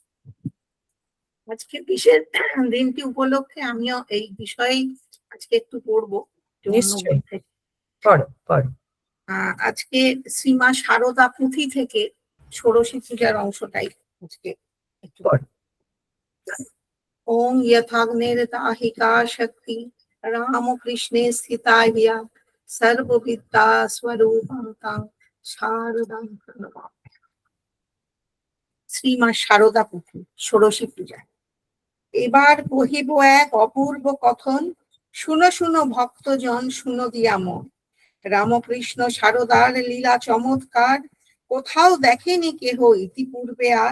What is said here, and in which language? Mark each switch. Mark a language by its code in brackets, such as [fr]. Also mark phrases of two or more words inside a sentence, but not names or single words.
[bn] আজকের বিশেষ দিনটি উপলক্ষে আমিও এই বিষয়ে আজকে একটু পড়বো অন্য বই নিশ্চয়ই, থেকে। পড়ো পড়ো। আজকে শ্রীমা শারদা পুঁথি থেকে ষোড়শী পূজার অংশটাই আজকে একটু পড়ো। [sa] ওম यथाग्निर्दाहिका शक्ति रामकृष्णे स्थिता हिया सर्वविद्या स्वरूपं तां शारदां प्रणमामि। [bn] শ্রীমা শারদা পুঁথি ষোড়শী পূজা। এবার কহিব এক অপূর্ব কথন, শুনো শুনো ভক্তজন, শুনো দিয়া মন। রামকৃষ্ণ শারদার লীলা চমৎকার, কোথাও দেখেনি কেহ ইতিপূর্বে আর।